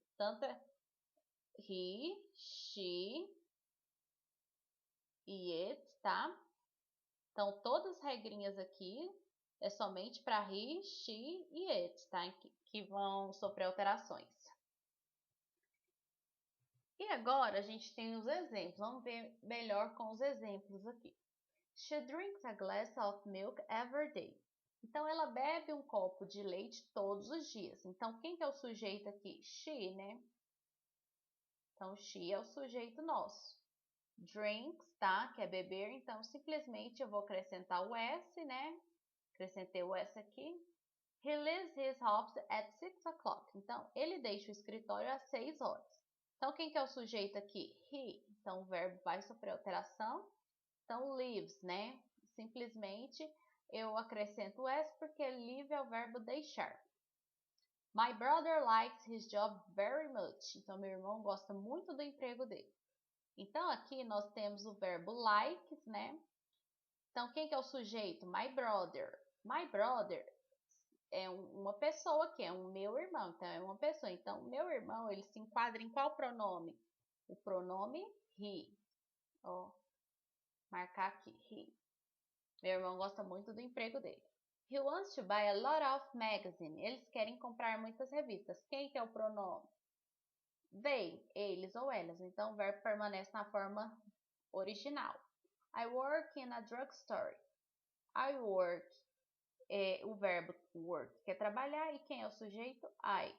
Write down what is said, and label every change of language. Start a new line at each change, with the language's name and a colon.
Portuguese: Tanto he, she e it, tá? Então, todas as regrinhas aqui é somente para he, she e it, tá? Que vão sofrer alterações. E agora a gente tem os exemplos. Vamos ver melhor com os exemplos aqui.
English: She drinks a glass of milk every day.
Portuguese: Então, ela bebe um copo de leite todos os dias. Então, quem que é o sujeito aqui? She, né? Então, she é o sujeito nosso. Drinks, tá? Que é beber. Então, simplesmente eu vou acrescentar o S, né? Acrescentei o S aqui.
English: He leaves his office at 6 o'clock.
Portuguese: Então, ele deixa o escritório às 6 horas. Então, quem que é o sujeito aqui? He. Então, o verbo vai sofrer alteração. Então, leaves, né? Simplesmente eu acrescento o S porque leave é o verbo deixar.
English: My brother likes his job very much.
Portuguese: Então, meu irmão gosta muito do emprego dele. Então, aqui nós temos o verbo likes, né? Então, quem que é o sujeito? My brother. My brother é uma pessoa aqui, é um meu irmão. Então, é uma pessoa. Então, meu irmão, ele se enquadra em qual pronome? O pronome he. Ó, marcar aqui, he. Meu irmão gosta muito do emprego dele.
English: He wants to buy a lot of magazines.
Portuguese: Eles querem comprar muitas revistas. Quem que é o pronome? They, eles ou elas. Então, o verbo permanece na forma original.
English: I work in a drugstore.
Portuguese: I work, o verbo work, que é trabalhar, e quem é o sujeito? I.